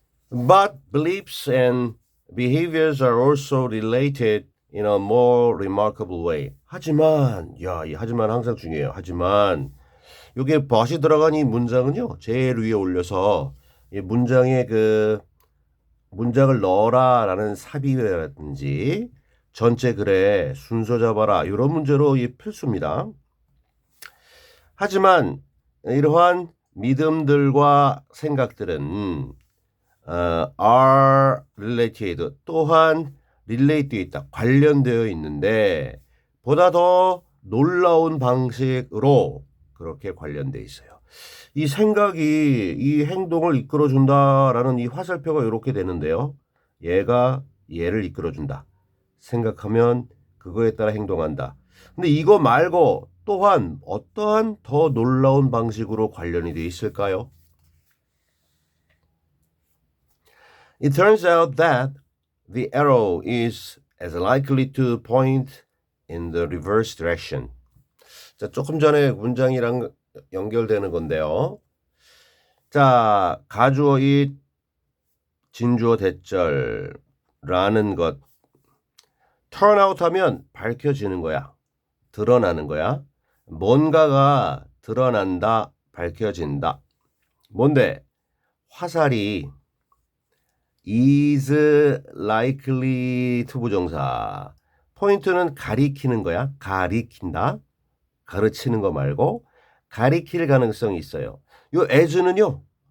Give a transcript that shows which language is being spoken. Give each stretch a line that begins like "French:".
English: But beliefs and behaviors are also related in a more remarkable way.
Korean: 하지만, 야, 이 하지만 항상 중요해요. 하지만, 요게 but이 들어간 이 문장은요, 제일 위에 올려서 이 문장에 그 문장을 넣어라라는 삽입이라든지 전체 글에 순서 잡아라 이런 문제로 이 필수입니다. 하지만 이러한 믿음들과 생각들은
English: are related
Korean: 또한 relate되어 있다. 관련되어 있는데 보다 더 놀라운 방식으로 그렇게 관련되어 있어요. 이 생각이 이 행동을 이끌어준다라는 이 화살표가 이렇게 되는데요. 얘가 얘를 이끌어준다. 생각하면 그거에 따라 행동한다. 근데 이거 말고 또한 어떠한 더 놀라운 방식으로 관련이 되어 있을까요?
English: It turns out that the arrow is as likely to point in the reverse direction.
Korean: 자, 조금 전에 문장이랑 연결되는 건데요. 자, 가주어 잇, 진주어 대절라는 것 turn out 하면 밝혀지는 거야. 드러나는 거야. 뭔가가 드러난다, 밝혀진다. 뭔데? 화살이 is likely to 부정사. 포인트는 가리키는 거야. 가리킨다. 가르치는 거 말고 가리킬 가능성이 있어요. 요 as는요.